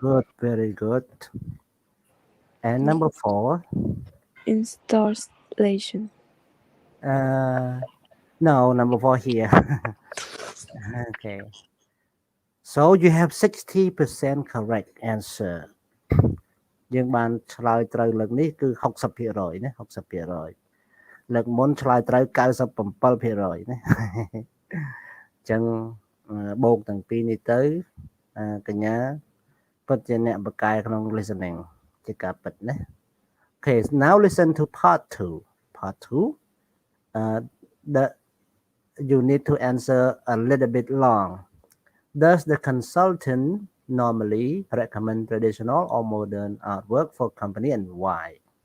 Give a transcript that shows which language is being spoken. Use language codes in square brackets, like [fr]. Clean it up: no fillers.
[en] Good, very good. And number 4. Installation. No, number 4 here. Okay. So you have 60% correct answer. [km] យើងបានឆ្លើយត្រូវលើកនេះគឺ 60% ណា 60%លើកមុនឆ្លើយត្រូវ 97% ណា អញ្ចឹងបូកទាំងពីរនេះទៅកញ្ញាពិតជាអ្នកបកកែក្នុង listening ជាការពិតណា [en] Okay, now listen to part 2. Part 2, you need to answer a little bit long. Does the consultant normally recommend traditional or modern artwork for company and why?